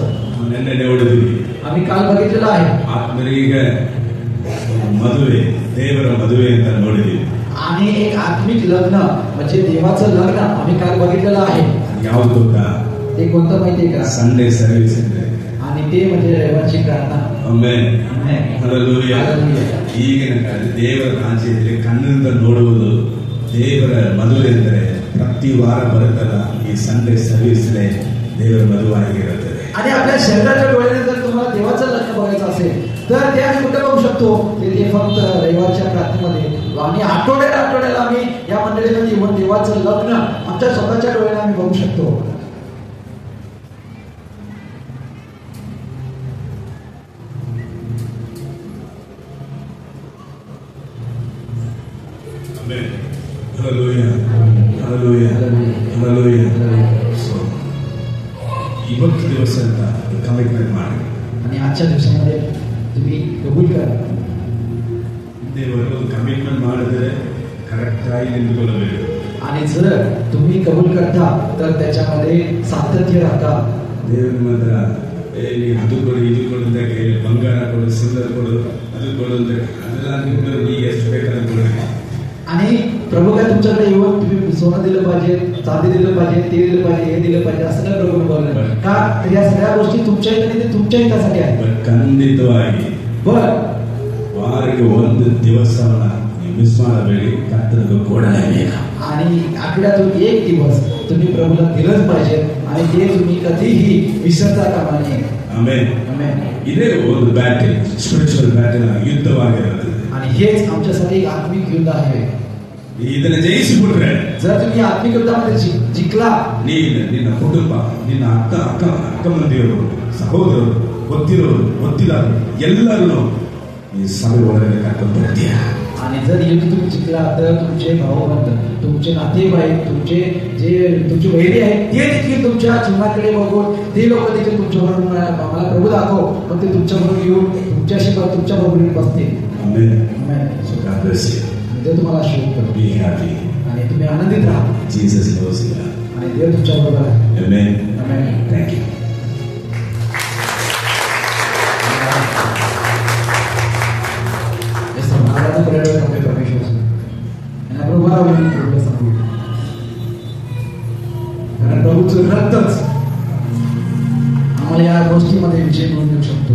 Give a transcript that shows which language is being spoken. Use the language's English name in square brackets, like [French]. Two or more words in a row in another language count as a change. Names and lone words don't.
[Kannada] ನಿನ್ನೆ ನೋಡಿದ್ವಿ. [Marathi] आम्ही काल बघितलेलं आहे. [Kannada] ಆತ್ಮರಿಗೆ ಮದುವೆ ದೇವರ ಮದುವೆ ಅಂತ ನೋಡಿದ್ವಿ. [Marathi] आणि एक आत्मिक लग्न म्हणजे देवाचं लग्न आम्ही काल बघितलेलं आहे. [Kannada] ಯಾವುದು ಗೊತ್ತಾ? [Marathi] ते कोणतं माहितीये का? [English] Sunday service [Kannada] ಅಂದ್ರೆ. [Marathi] आणि ते म्हणजे रविवारची प्रार्थना. [Kannada] ಆಮೆನ್ ಆಮೆನ್. ಹಾಲೆಲೂಯಾ. ಈಗಿನ ಕಾಲದಲ್ಲಿ ದೇವರ ರಾಜ್ಯದಲ್ಲಿ ಕಣ್ಣಿಂದ ನೋಡುವುದು ದೇವರ ಮದುವೆ ಅಂದರೆ ಪ್ರತಿ ವಾರ ಬರುತ್ತಲ್ಲ ಈ [English] Sunday service [Kannada] ದೇವರ ಮದುವಾಗಿರುತ್ತದೆ. [Marathi] आणि आपल्या शरीराच्या डोळ्याने जर तुम्हाला देवाचं लग्न बघायचं असेल तर ते आम्ही कुठे बघू शकतो? ते फक्त रविवारच्या प्रार्थनेमध्ये आणि आठवड्याला आम्ही या मंडळीमध्ये येऊन देवाचं लग्न आमच्या स्वतःच्या डोळ्याने आम्ही बघू शकतो. [English] Hallelujah. Hallelujah. Hallelujah. So, [Kannada] ಇವತ್ತು ದಿವಸ ಅಂತ ಕಮಿಟ್ಮೆಂಟ್ ಮಾಡಿ. [Marathi] आणि आजच्या दिवसामध्ये तुम्ही कबूल करा. [Kannada] ದೇವರು ಕಮಿಟ್ಮೆಂಟ್ ಮಾಡಿದರೆ ಕರೆಕ್ಟ್ ಆಗಿ ನಿಂತುಕೊಳ್ಳಬೇಕು. [Marathi] आणि जर तुम्ही कबूल करता तर त्याच्यामध्ये सातत्य राहता. [Kannada] ದೇವರ ಮಾತ್ರ ಅದು ಕೊಡು ಇದು ಕೊಡು ಅಂತ ಕೇಳಿ ಬಂಗಾರ ಕೊಡು ಸಿಲ್ವರ್ ಕೊಡು ಅದು ಕೊಡು ಅಂತ ಅದೆಲ್ಲ ನಿಮ್ಗೆ ನೀವು ಎಷ್ಟು ಬೇಕಾದ್ರೆ ಕೊಡಿ. [Marathi] आणि प्रभू काय तुमच्याकडे येऊन तुम्ही सोनं दिलं पाहिजे, चांदी दिलं पाहिजे, ते दिलं पाहिजे, हे दिलं पाहिजे असं काय प्रभू बोलणार का? तर या सगळ्या गोष्टी तुमच्या इथे तुमच्या हितासाठी आहेत. [Kannada] ಖಂಡಿತವಾಗಿ ವಾರಕ್ಕೆ ಒಂದು ದಿವಸವನ್ನ ನೀವು ಮಿಸ್ ಮಾಡಬೇಡಿ. ಕರ್ತನಿಗೆ ಕೊಡಲೇಬೇಕು. [Marathi] आणि आठवड्यातून एक दिवस तुम्ही प्रभूला दिलंच पाहिजे आणि ते तुम्ही कधीही विसरता कामा नये. [Kannada] ಆಮೆನ್. [Marathi] आमेन. [Kannada] ಇದೇ ಒಂದು ಬ್ಯಾಟಲ್, [English] spiritual battle [Kannada] ಯುದ್ಧವಾಗಿರುತ್ತದೆ. [Marathi] आणि हेच आमच्यासाठी एक आत्मिक युद्ध आहे. [Kannada] ಇದನ್ನ ಜಯಿಸಿಬಿಟ್ರೆ [Marathi] जर तुम्ही आत्मिक युद्धामध्ये जिंकला [Kannada] ನೀನು ನಿನ್ನ ಕುಟುಂಬ ನಿನ್ನ ಅಕ್ಕ ಮಂದಿಯವರು ಸಹೋದರರು ಗೊತ್ತಿರೋರು ಗೊತ್ತಿಲ್ಲರು ಎಲ್ಲರನ್ನು ಈ ಸಭೆ ಒಳಗಡೆ ಕರ್ಕೊಂಡು ಬರ್ತೀಯ. [Marathi] आणि जर युद्ध तुम्ही जिंकला तर तुमचे भावबंध, तुमचे नातेवाईक, तुमचे वैरी आहेत ते देखील तुमच्या जीवनाकडे बघून ते लोक देखील तुमच्याबरोबर मला प्रभू दाखव मग ते तुमच्याबरोबर येऊन तुमच्याशी तुमच्याबरोबर बसतील. आमेन. आमेन. [English] So God bless you. [Marathi] देव तुम्हाला आशीर्वाद करो. [English] Be happy. [Marathi] आणि तुम्ही आनंदित राहा. [English] Jesus knows you. [Marathi] आणि देव तुमच्याबरोबर आहे. [English] Amen. [Marathi] आमेन. [English] Thank you. [Marathi] कारण प्रभूचं रक्तच आम्हाला या गोष्टीमध्ये विजय मिळवून देऊ शकतो.